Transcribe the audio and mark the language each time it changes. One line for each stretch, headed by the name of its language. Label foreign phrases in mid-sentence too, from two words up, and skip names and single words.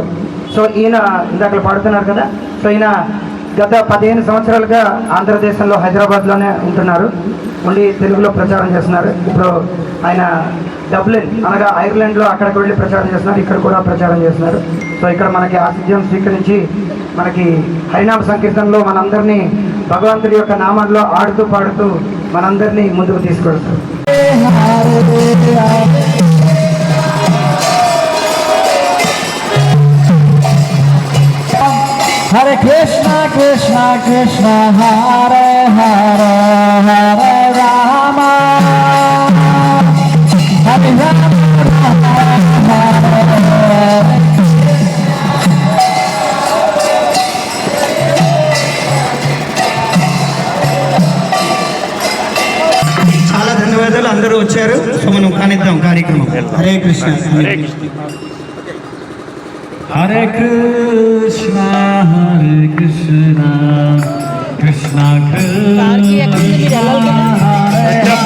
Telugu: సో ఈయన ఇందాక పాడుతున్నారు కదా, సో ఈయన గత 15 సంవత్సరాలుగా ఆంధ్రదేశంలో హైదరాబాద్లోనే ఉండి తెలుగులో ప్రచారం చేస్తున్నారు. ఇప్పుడు ఆయన డబ్లిన్ అనగా ఐర్లాండ్లో అక్కడికి వెళ్ళి ప్రచారం చేస్తున్నారు, ఇక్కడ కూడా ప్రచారం చేస్తున్నారు. సో ఇక్కడ మనకి ఆతిథ్యం స్వీకరించి మనకి హరినామ సంకీర్తనలో మనందరినీ భగవంతుడి యొక్క నామంలో ఆడుతూ పాడుతూ మనందరినీ ముందుకు తీసుకెళ్తారు. Hare Krishna, Krishna, Krishna, Hare Hare, Hare Rama, Hare Rama, Hare Hare. చాలా ధన్యవాదాలు, అందరూ వచ్చారు. సో మనం కానిద్దాం కార్యక్రమం. హరే కృష్ణ. హరే కృష్ణ Hare Krishna, Hare Krishna, Krishna Krishna, Hare